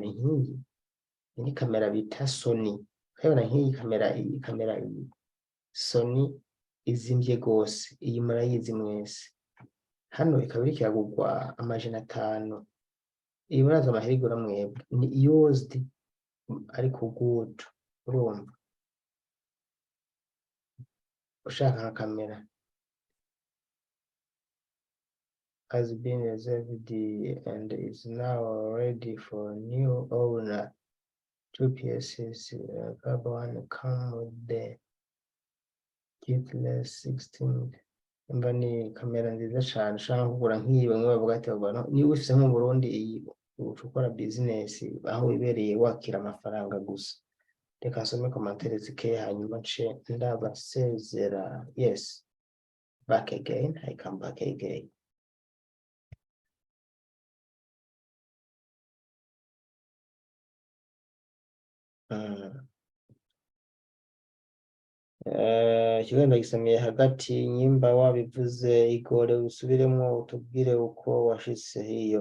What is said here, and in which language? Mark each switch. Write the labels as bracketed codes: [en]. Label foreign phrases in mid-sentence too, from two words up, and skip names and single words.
[rn] Nk'iyi ni kamera bita Sony. Urabona nk'iyi kamera iyi Sony izimvye gose, iyi murayizi mwese. Hano ikaba iriko iragurwa $500. Iyi murazi amahera igura mwebwe, ni used ariko good. Urumva ushaka nka kamera [en] has been reserved and is now ready for new owner. 2 pieces, cover one come with the kitless 16. [rn] Mba ni kamera nziza cane ushaka kugura nk'iyi bamwe bavuga ati abantu niba ufise mu Burundi iyi uca ukora business aho wibereye wakira amafaranga gusa. Reka nsome commentaire zikeye hanyuma nce ndabasezera. [en] Yes, back again, I come back again. [rn] Ikiganiro gisamiye hagati nyimba wabivuze igore usubiremwo utubwire uko washitse hiyo.